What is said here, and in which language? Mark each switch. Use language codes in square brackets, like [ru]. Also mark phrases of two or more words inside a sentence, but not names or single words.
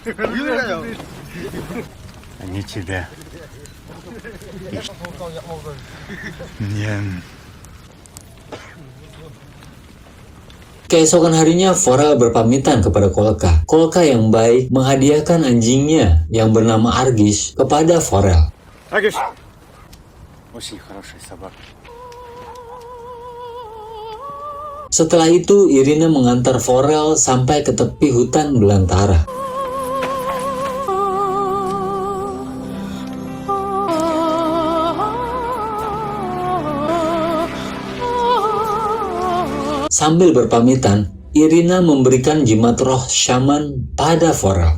[id] Keesokan harinya, Forel berpamitan kepada Kolka. Kolka yang baik menghadiahkan anjingnya yang bernama Argis kepada Forel. [ru] Аргиш! Очень хорошая собака. [id] Setelah itu, Irina mengantar Forel sampai ke tepi hutan belantara. Sambil berpamitan, Irina memberikan jimat roh syaman pada Forel.